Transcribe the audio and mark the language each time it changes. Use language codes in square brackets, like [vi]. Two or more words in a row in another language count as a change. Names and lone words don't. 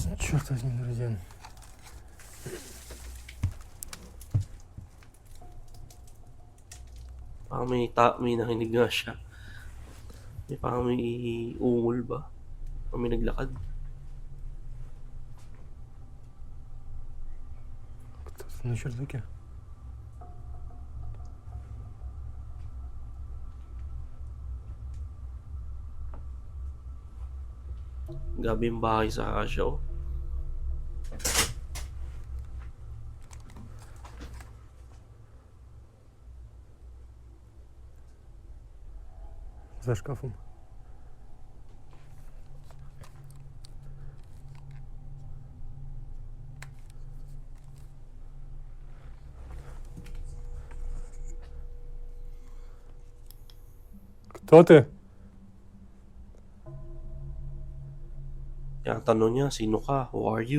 [ru] Черт возьми, друзья. [tl] Parang may nakinig nga siya. Parang may ungol ba? O may naglakad. [ru] Кто-то на чердаке. [tl] Grabe yung bahay sa Asia, oh. [ru] За шкафом. Кто ты? [tl] Kaya ang tanong niya, sino ka? [en] Who are you?